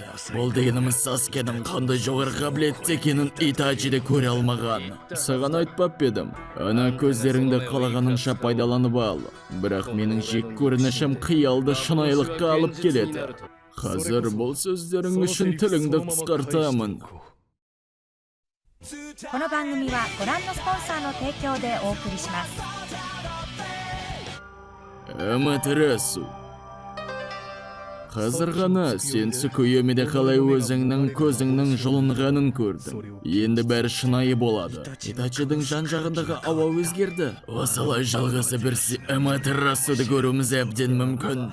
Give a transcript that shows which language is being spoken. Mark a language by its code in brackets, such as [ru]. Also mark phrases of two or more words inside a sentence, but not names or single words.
[kk] Бұл дегеніміз Саскенің қандай жоғары қабілетті екенін Итачи де көре алмаған. Саған айтпап едім, ана көздеріңді қалағаныңша пайдаланып ал. Бірақ менің жек көрінішім қиялды шынайлыққа алып келеді. Қазір бұл сөздерің үшін тіліңді қысқартамын. [ja] この番組はご覧のスポンサーの提供でお送りします。 [kk] Аматерасу. Қазір ғана сен Цукуйомиде қалай өзіңнің көзіңнің жұлынғанын көрдің. Енді бәрі шынайы болады. Итачидің жан жағындағы ауа өзгерді. Осылай жалғасы берсе Аматерасуды көруіміз әбден мүмкін.